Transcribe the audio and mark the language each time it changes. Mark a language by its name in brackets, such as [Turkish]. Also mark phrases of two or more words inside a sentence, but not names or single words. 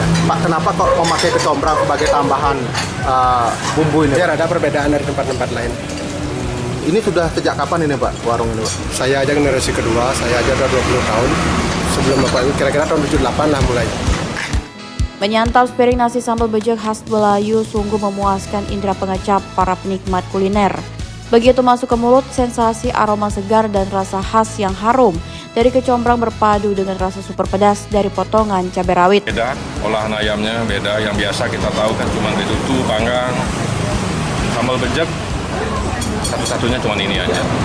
[Indonesian] Pak, kenapa kok memakai kecombrang sebagai tambahan bumbu ini? Biar ada perbedaan dari tempat-tempat lain. Ini sudah sejak kapan ini Pak, warung ini Pak? Saya aja generasi kedua, saya aja udah 20 tahun. Sebelum Bapak itu kira-kira tahun 78 lah mulai. Menyantap sepiring nasi sambal bejek khas Belayu sungguh memuaskan indera pengecap para penikmat kuliner. Begitu masuk ke mulut, sensasi aroma segar dan rasa khas yang harum dari kecombrang berpadu dengan rasa super pedas dari potongan cabai rawit. Beda, olahan ayamnya beda, yang biasa kita tahu kan cuma betutu, panggang, sambal bejek, satu-satunya cuma ini aja.